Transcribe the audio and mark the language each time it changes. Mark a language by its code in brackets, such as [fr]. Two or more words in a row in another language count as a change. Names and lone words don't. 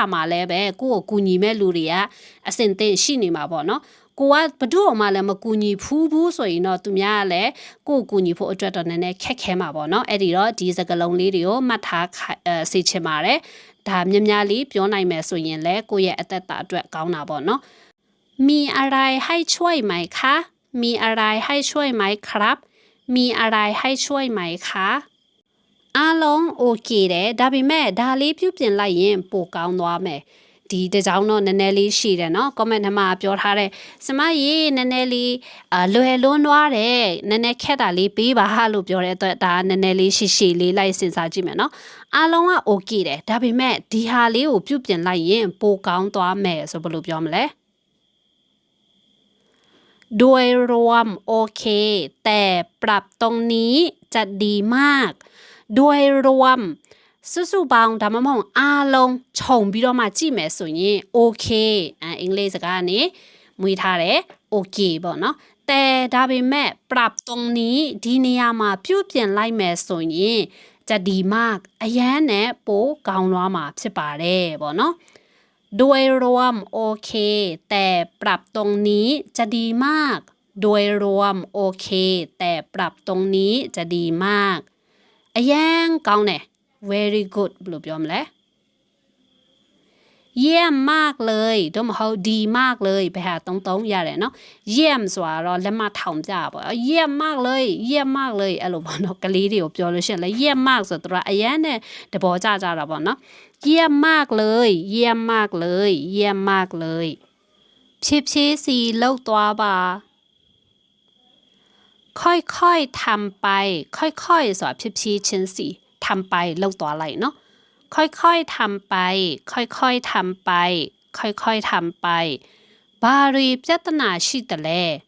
[my] မှာလဲပဲကိုကိုကူညီမဲ့လူတွေကအစင်သင့်ရှိနေမှာပေါ့နော်ကိုကဘဒုအောင်မှလည်းမကူညီဘူးဆိုရင်တော့သူများကလည်းကိုကူညီဖို့အတွက်တော့နည်းနည်းခက်ခဲမှာပေါ့နော်အဲ့ဒီတော့ဒီစ ကားလုံးလေးတွေကိုမှတ်ထားစေချင်ပါတယ်ဒါမြများလေးပြောနိုင်မယ်ဆိုရင်လည်းကိုယ့်ရဲ့အသက်တာအတွက်ကောင်းတာပေါ့နော် [th] มีอะไรให้ช่วยไหมคะ มีอะไรให้ช่วยไหมครับมีอะไรให้ช่วยไหมคะ [my] အားလုံးโอเคတယ်ဒါပေမဲ့ဒါလေးပြုပြင်လိုက်ရင်ပိုကောင်းသွားမယ်ဒီတကြောင်တော့နည်းနည်းလေးရှိတယ်နော် comment ထဲမှာပြောထားတဲ့စမကြီးနည်းနည်းလေးလွယ်လွန်းသွားတယ်နည်းနည်းခက်တာလေးပေးပါလို့ပြောတဲ့အတွက်ဒါနည်းနည်းလေးရှိလေးလိုက်စဉ်းစားကြည့်မယ်နော်အားလုံးက okay တယ်ဒါပေမဲ့ဒီဟာလေးကိုပြုပြင်လိုက်ရင်ပိုကောင်းသွားမယ်ဆိုဘယ်လိုပြောမလဲ [th] โดยรวมโอเคแต่ปรับตรงนี้จะดีมากโดยรวม [my] စုပေါင်းဒါမှမဟုတ်အားလုံးခြုံပြီးတော့မှ ကြည့်မယ်ဆိုရင် okay အင်္ဂလိပ်စကားနဲ့မွေးထားတယ် okay ပေါ့နော်แต่ဒါပေမဲ့ [th] ปรับตรงนี้ [my] ဒီနေရာမှာပြုပြင်လိုက်မယ်ဆိုရင် [th] จะดีมาก [my] အရန်နဲ့ပိုကောင်းသွားမှာဖြစ်ပါတယ်ပေါ့နော် [th] โดยรวมโอเคแต่ปรับตรงนี้จะดีมากโดยรวมโอเคแต่ปรับตรงนี้จะดีมาก [my] အရန်ကောင်းတယ် [en] very good [my] ဘယ်လိုပြောမလဲ [th] เยี่ยมมากเลย [my] တို့မဟုတ် [th] ดีมากเลย [my] ဘယ်ဟာတုံးရတယ်နော်เยี่ยมဆိုတာတော့လက်မထောင်ပြပေါ့ [th] เยี่ยมมากเลยเยี่ยมมากเลย [my] အဲ့လိုပေါ့နော်ကလေးတွေကိုပြောလို့ရှိရင်လည်း [th] เยี่ยมมาก [my] ဆိုတော့အရန်နဲ့တဘောကြတာပေါ့နော် [th] เยี่ยมมากเลยเยี่ยมมากเลยเยี่ยมมากเลย [my] ဖြည်းဖြည်းစီလှုပ်သွားပါ [th] ค่อยๆทำไปค่อยๆ [my] ဆိုတာဖြည်းဖြည်းချင်းစီ [th] ทำไป [my] လှုပ်သွားလိုက်နော် [th] ค่อยๆทำไปค่อยๆทำไปค่อยๆทำไป [my] ဘာတွေပြဿနာရှိတယ်လဲ